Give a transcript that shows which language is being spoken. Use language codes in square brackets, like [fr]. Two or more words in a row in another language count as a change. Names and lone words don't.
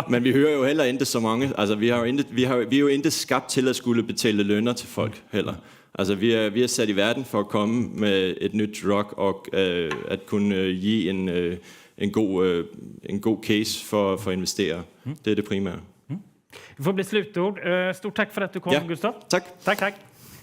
[da] Men vi hører jo heller ikke så mange. Altså, vi er jo ikke skabt til at skulle betale lønner til folk heller. Altså, vi er sat i verden for at komme med et nyt drug og at kunne give en god case for investerere. Det er det primære. [sv] Det får bli slutord. Stort tack för att du kom, Gustav. Tack. Tack.